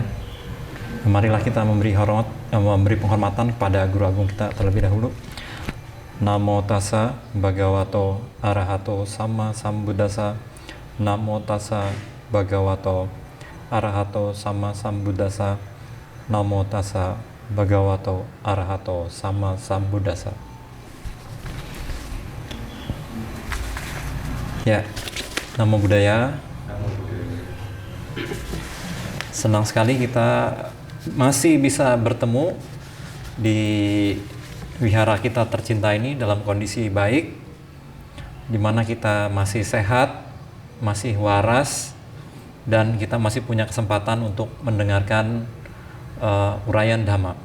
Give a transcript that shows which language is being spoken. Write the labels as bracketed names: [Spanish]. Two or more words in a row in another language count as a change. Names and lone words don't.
[Indonesian] Marilah kita memberi penghormatan kepada Guru Agung kita terlebih dahulu. [Pali] Namo tassa bhagavato arahato sama sambuddhassa. Namo tassa bhagavato arahato sama sambuddhassa. Namo tassa bhagavato arahato sama sambuddhassa. Ya, namo buddhaya. [Indonesian] Senang sekali kita masih bisa bertemu di wihara kita tercinta ini dalam kondisi baik, di mana kita masih sehat, masih waras, dan kita masih punya kesempatan untuk mendengarkan uraian Dhamma.